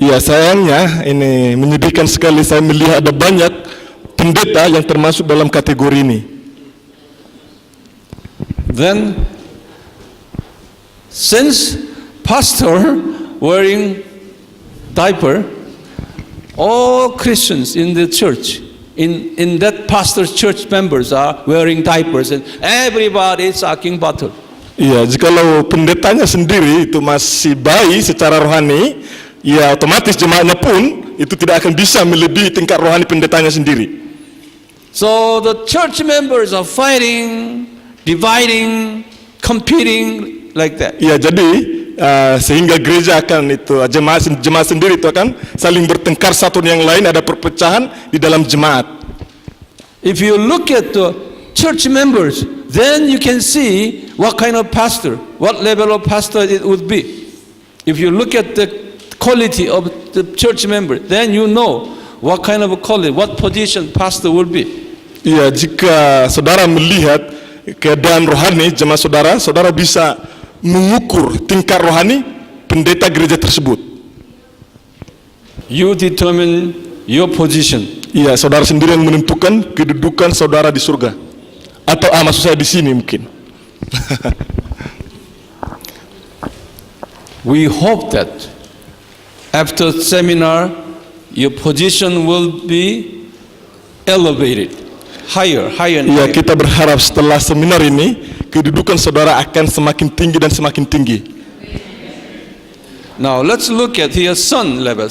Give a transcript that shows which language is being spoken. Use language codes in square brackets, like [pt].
[id] Ya, sayangnya ini menyedihkan sekali, saya melihat ada banyak pendeta yang termasuk dalam kategori ini. [en] Then, since pastor wearing diaper, all Christians in the church, in that pastor's church members are wearing diapers, and everybody is sucking bottle. [id] Iya, jikalau pendetanya sendiri itu masih bayi secara rohani, ya otomatis jemaatnya pun itu tidak akan bisa melebihi tingkat rohani pendetanya sendiri. [en] So the church members are fighting, dividing, competing like that. [id] Ya, jadi sehingga gereja akan itu jemaat sendiri itu akan saling bertengkar satu dengan yang lain, ada perpecahan di dalam jemaat. [en] If you look at the church members, then you can see what kind of pastor, what level of pastor it would be. If you look at the quality of the church member, then you know what kind of a quality, what position pastor will be. [id] Iya, jika saudara melihat keadaan rohani jemaat saudara, saudara bisa mengukur tingkat rohani pendeta gereja tersebut. [en] You determine your position. [id] Iya, saudara sendiri yang menentukan kedudukan saudara di surga. Atau maksud saya di sini mungkin. [en] We hope that after seminar, your position will be elevated, higher. [id] Iya, kita berharap setelah seminar ini kedudukan saudara akan semakin tinggi dan semakin tinggi. [en] Now let's look at here son level.